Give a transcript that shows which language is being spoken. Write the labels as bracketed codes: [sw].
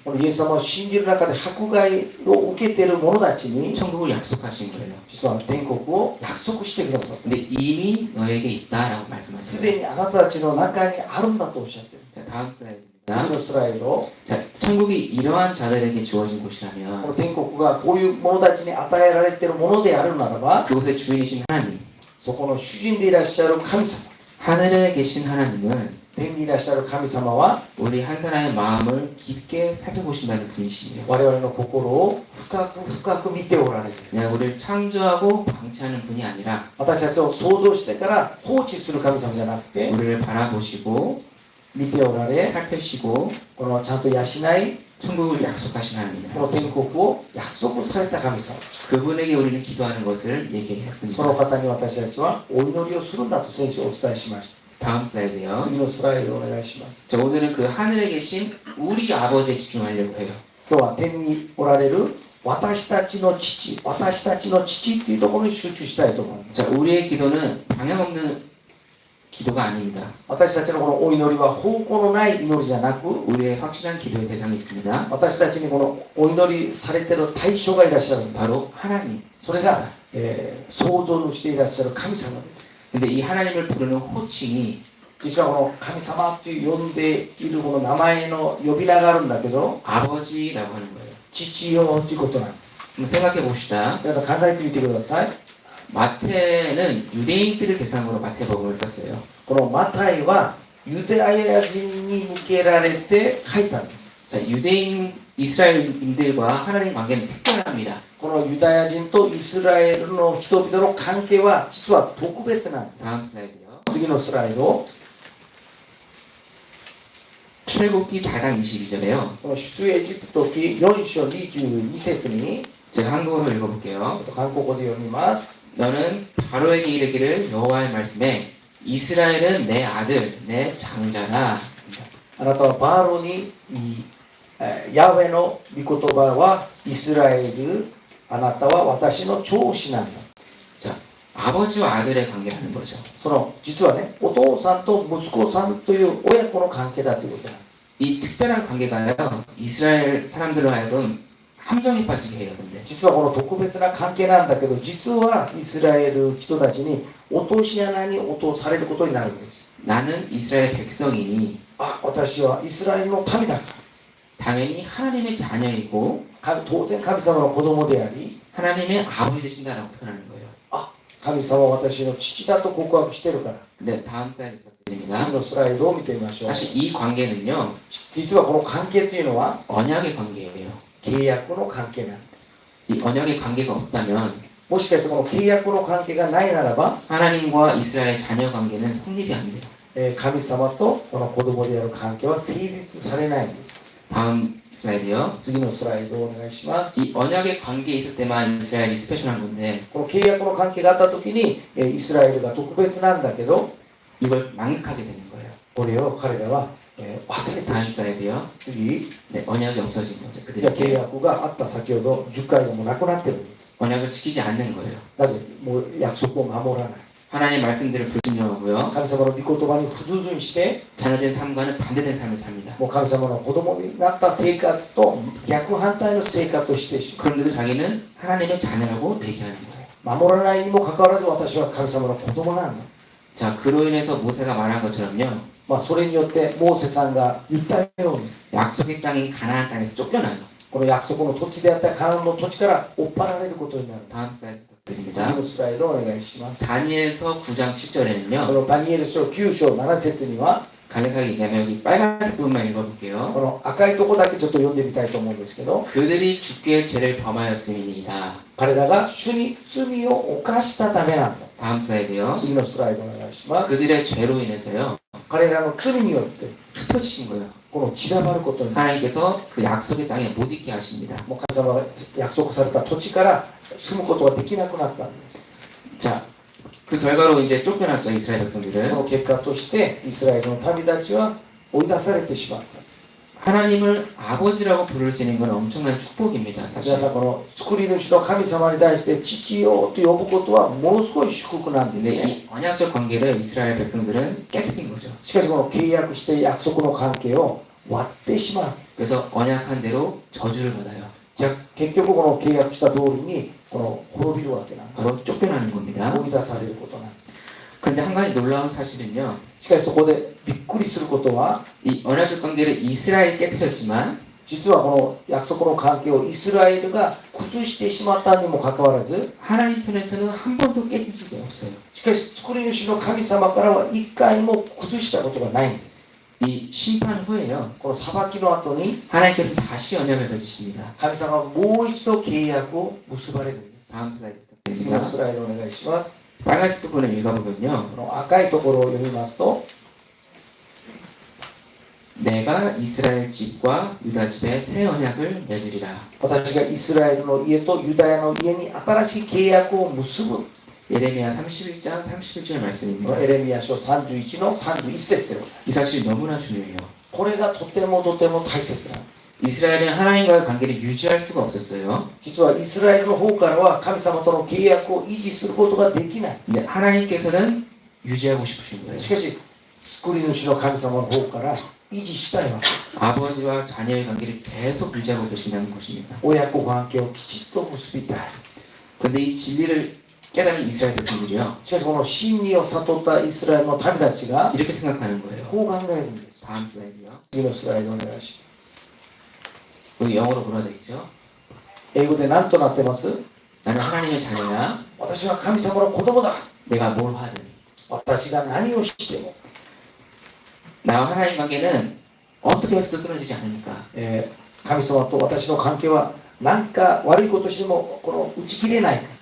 [ja] このイエス様を信じる中で迫害を受けている者たちに [ko] 천국을 약속하신 거예요. [ja] 実は天国を約束してください。 [ko] 근데 이미 너에게 있다라고 [ja] す [ko] 말씀하세요. [ja] でにあなたたちの中にあるんだとおっしゃっている。 [ko] 자, 다음 슬라이드입니다. [ja] 次のスライド。 [ko] 자, 천국이 이러한 자들에게 주어진 [ja] この [ko] 곳이라면 [ja] 天国がこういう者たちに与えられているものであるならば、 [ko] 그곳의 주인이신 하나님, [ja] そこの主人でいらっしゃる神様、 [ko] 하늘에 계신 하나님은 [ja] 天にいらっしゃる神様は [ko] 우리 한 사람의 마음을 깊게 살펴보신다는 분이시에요. [ja] 我々の心を深く深く見ておられる。 [ko] 그냥 우리를 창조하고 방치하는 분이 아니라 [ja] 私たちを創造してから放置する神様じゃなくて、 [ko] 우리를 바라보시고 [ja] 見ておられ、 [ko] 살펴시고 [ja] このちゃんと養い、 [ko] 천국을 약속하신 [ja] こ [ko] 하나님이라. [ja] の天国を約束された神様。 [ko] 그분에게 우리는 기도하는 것을 [ja] その方に私たちはお祈りをするんだと先週お伝えしました。 [ko] 다음 슬라이드요. [ja] 次のスライドお願いします。 [ko] 자, 오늘은 그 하늘에 계신 우리 아버지에 집중하려고 해요. [ja] 今日は天におられる私たちの父、私たちの父っていうところに集中したいと思います。 [ko] 자, 우리의 기도는 방향 없는 기도가 아닙니다. [ja] 私たちのこのお祈りは方向のない祈りじゃなく、 [ko] 우리의 확실한 기도의 대상이 있습니다. [ja] 私たちにこのお祈りされている対象がいらっしゃるんです。 [ko] 바로 하나님. [ja] それが、創造主していらっしゃる神様です。 [ko] 근데 이 하나님을 부르는 호칭이 [ja] 実はこの神様と呼んでいるこの名前の呼び名があるんだけど [ko] 아버지라고 하는 거예요. [ja] 父よということなんです [ko] 한번 생각해 봅시다. [ja] 皆さん考えてみてください [ko] 마태는 유대인들을 대상으로 마태복음을 썼어요. [ja] このマタイはユダヤ人に向けられて書いたんです [ko] 자, 유대인 이스라엘인들과 하나님 관계는 특별합니다. [ja] このユダヤ人とイスラエルの人々の関係は実は特別なんです [ko] 다음 슬라이드요. [ja] 次のスライド [ko] 출애굽기 4장 22절에요. [ja] この出エジプト記4章22節に [ko] 제가 한국어로 읽어볼게요. [ja] ちょっと韓国語で読みます [ko] 너는 바로에게 이르기를 여호와의 말씀에 이스라엘은 내 아들 내 장자라. [ja] あなたはバーロにヤハウェの御言葉はイスラエルあなたは私の長子なんだ [ko] 자, 아버지와 아들의 관계라는 거죠. [ja] その実はねお父さんと息子さんという親子の関係だということなんです [ko] 이 특별한 관계가요. 이스라엘 사람들로 하여금 함정에 빠지게 해요. 근데 [ja] 実はこの特別な関係なんだけど実はイスラエル人たちに落とし穴に落とされることになるんです [ko] 나는 이스라엘 백성이니 [ja] あ私はイスラエルの民だか [ko] 당연히 하나님의 자녀이고 [ja] ら当然神様の子供であり [ko] 하나님의 아버지 되신다라고 표현하는 거예요. [ja] あ神様は私の父だと告白してるから [ko] 네, 다음 슬라이드 [ja] 次 [ko] 부탁드립니다. [ja] のスライドを見てみましょう [ko] 사실 이 관계는요. [ja] 実はこの関係というのは [ko] 언약의 관계예요. [ja] 契約の関係なんです [ko] 이 언약의 관계가 없다면 [ja] もしかしてこの契約の関係がないならば [ko] 하나님과 이스라엘 자녀 관계는 성립이 안 돼요. [ja] 神様とこの子供である関係は成立されないんです [ko] 다음 슬라이드요. [ja] 次のスライドをお願いします [ko] 이 언약의 관계에 있을 때만 이스라엘이 스페셜한 건데 [ja] この契約の関係があった時にイスラエルが特別なんだけど [ko] 이걸 망각하게 되는 거예요. [ja] これを彼らは忘れて [ko] 다음 [ja] しまう [ko] 슬라이드요. [ja] 次 [ko] 네, 언약이 없어진 거죠. [ja] じゃあ契 [ko] 그들에게 [ja] 約があった先ほど10回がもうなくなってるんです [ko] 언약을 지키지 않는 거예요. [ja] なぜもう約束を守らない [ko] 하나님의 말씀들을 불순종하고요. [ja] 神様の御言葉に不従順して [ko] 자녀된 삶과는 반대된 삶을 삽니다. [ja] もう神様の子供になった生活と逆反対の生活をしてしま [ko] 그런데도 자기는 하나님의 자녀라고 얘기하는 거예요. [ja] う守らないにもかかわらず私は神様の子供なんだ [ko] 자, 그로 인해서 모세가 말한 것처럼요. [ja] まあそれによってモーセさんが言ったように [ko] 약속의 땅인 가나안 땅에서 쫓겨나요. [ja] この約束の土地であったカナンの土地から追っ払われることになる [ko] 다음 슬라이드 [ja] 次 [ko] 부탁드립니다. [ja] のスライドをお願いします [ko] 다니엘서 9장 [ja] こ [ko] 10절에는요. [ja] のダニエル書9章7節には [ko] 간략하게 얘기하면 여기 빨간색 부분만 읽어볼게요. [ja] この赤いとこだけちょっと読んでみたいと思うんですけど [ko] 그들이 주께 죄를 범하였음이니이다. [ja] 彼らが主に罪を犯したためなんだ [ko] 다음 슬라이드요. [ja] 次のスライドお願いします [ko] 그들의 죄로 인해서요. [ja] 彼らの罪によって [ko] 흩어지신 거예요. [ja] この散らばることになる [ko] 하나님께서 그 약속의 땅에 못 있게 하십니다. [ja] もう神様が約束された土地から住むことができなくなったんです [ko] 자, 그 결과로 이제 쫓겨났죠, 이스라엘 [ja] そ [ko] 백성들은. [ja] の結果としてイスラエルの民たちは追い出されてしまった [ko] 하나님을 아버지라고 부를 수 있는 건 엄청난 축복입니다, 사실. [ja] 皆さんこの作り主の神様に対して父よと呼ぶことはものすごい祝福なんです [ko] 근데 [ja] ね [ko] 이 언약적 관계를 이스라엘 백성들은 깨뜨린 거죠. [ja] しかしこの契約して約束の関係を割ってしまう [ko] 그래서 언약한 대로 저주를 받아요. [ja] じゃあ結局この契約した通りにこの滅びるわけなんだ [ko] 바로 쫓겨나는 겁니다. [ja] 追い出されることなんだ [ko] 그런데 한 가지 놀라운 사실은요. [ja] しかしそこでびっくりすることは [ko] 이 언약적 관계를 이스라엘이 깨뜨렸지만 [ja] 実はこの約束の関係をイスラエルが崩してしまったにもかかわらず [ko] 하나님 편에서는 한 번도 깨진 적이 없어요. [ja] しかし作り主の神様からは一回も崩したことがないんです [ko] 이 심판 후에요. [ja] この裁きの後に [ko] 하나님께서 다시 언약을 맺으십니다. [ja] 神様はもう一度契約を結ばれるんです [ko] 다음 슬라이드 [ja] 次の [ko] 부탁드립니다. [ja] スライドお願いします [ko] 빨간색 부분을 읽어보면요. [ja] この赤いところを読みますと [ko] 내가 이스라엘 집과 유다 집에 새 언약을 맺으리라. [ja] 私がイスラエルの家とユダヤの家に新しい契約を結ぶ [ko] 예레미야 31장 31절 말씀입니다. [ja] エレミヤ書31の31節でございます [ko] 이 사실이 너무나 중요해요. [ja] これがとてもとても大切なんです [ko] 이스라엘은 하나님과의 관계를 유지할 수가 없었어요. [ja] 実はイスラエルの方からは神様との契約を維持することができない [ko] 근데 하나님께서는 유지하고 싶으신 거예요. [ja] しかし作り主の神様の方から維持したいわけです [ko] 아버지와 자녀의 관계를 계속 유지하고 계신다는 것입니다. [ja] 親子関係をきちっと結びたい [ko] 그런데 이 진리를 깨달은 이스라엘 백성들이요. [ja] しかしこの真理を悟ったイスラエルの民たちが [ko] 이렇게 생각하는 거예요. [ja] こう考えるんです。 [ko] 다음 슬라이드요. [ja] 次のスライドお願いします。 [ko] 여기 영어로 뭐라 되어 있죠? [ja] 英語で何となってます？ [ko] 나는 하나님의 자녀야. [ja] 私は神様の子供だ。 [ko] 내가 뭘 하든. [ja] 私が何をしても、 [ko] 나와 하나님 관계는 어떻게 해서도 끊어지지 않으니까 [ja] 神様と私の関係は何か悪いことしてもこの打ち切れないか。